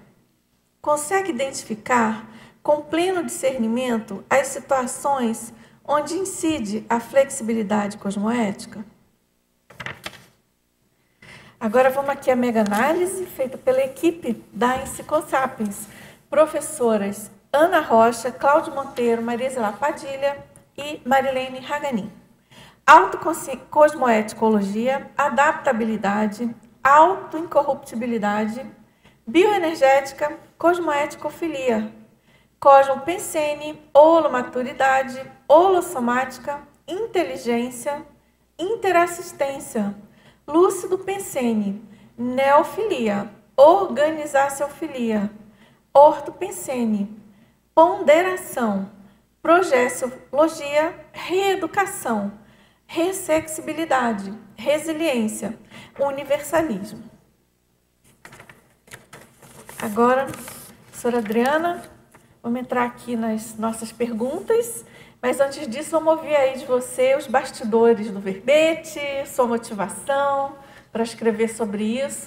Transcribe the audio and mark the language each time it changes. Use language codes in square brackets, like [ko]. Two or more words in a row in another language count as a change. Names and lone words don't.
[pt] Consegue identificar com pleno discernimento as situações onde incide a flexibilidade cosmoética? Agora vamos aqui à mega análise feita pela equipe da Enciclosapiens. Professoras Ana Rocha, Cláudio Monteiro, Marisela Padilha e Marilene Haganin. Autocosmoeticologia, adaptabilidade, autoincorruptibilidade, bioenergética, cosmoeticofilia, cosmopensene, holomaturidade, holossomática, inteligência, interassistência, lúcido pensene, neofilia, organizaciofilia, ortopensene, ponderação, projeciologia, reeducação, ressexibilidade, resiliência, universalismo. Agora, professora Adriana, vamos entrar aqui nas nossas perguntas, mas antes disso, vamos ouvir aí de você os bastidores do verbete, sua motivação para escrever sobre isso.